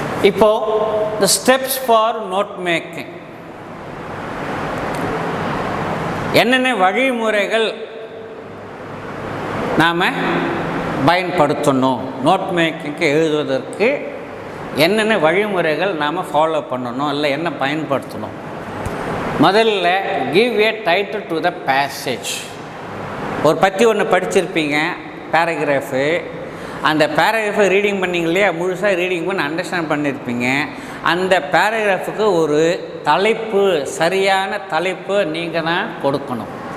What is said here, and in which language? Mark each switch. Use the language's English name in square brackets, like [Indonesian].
[Tamil] இப்போது [English] the steps for note making, [Tamil] என்னென்ன வழிமுறைகள் நாம் பயன்படுத்தணும், நோட் மேக்கிங்க்கு எழுதுவதற்கு என்னென்ன வழிமுறைகள் நாம் ஃபாலோ பண்ணணும், இல்லை என்ன பயன்படுத்தணும்? [English] முதல்ல give a title to the passage. [Tamil] ஒரு பற்றி ஒன்று படிச்சிருப்பீங்க பேராகிராஃபு, அந்த பேராகிராஃபை ரீடிங் பண்ணிங்க இல்லையா, முழுசாக ரீடிங் பண்ணி அண்டர்ஸ்டாண்ட் பண்ணியிருப்பீங்க. அந்த பேராகிராஃபுக்கு ஒரு தலைப்பு, சரியான தலைப்பு நீங்கள் தான் கொடுக்கணும்.